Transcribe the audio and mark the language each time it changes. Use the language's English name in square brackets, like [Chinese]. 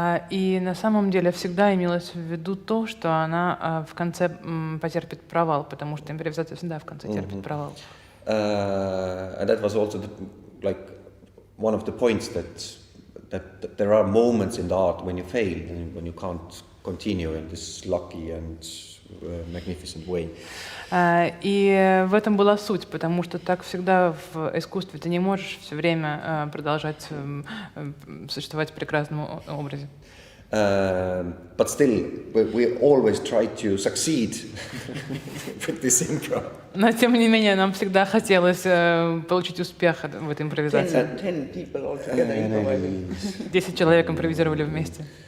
[Russian] И на самом деле всегда имелось в виду то, что она в конце потерпит провал, потому что импровизация всегда в конце терпит провал. [English] And that was also like one of the points that there are moments in the art when you fail and when you can't continue in this lucky and magnificent way. [Russian] И в этом была суть, потому что так всегда в искусстве ты не можешь все время продолжать существовать в прекрасном образе. [English] But still, we always try to succeed with this improv. [Russian] Но тем не менее нам всегда хотелось получить успех в этой импровизации. [English] 10 people all together improvising. [Russian] 10 человек импровизировали вместе.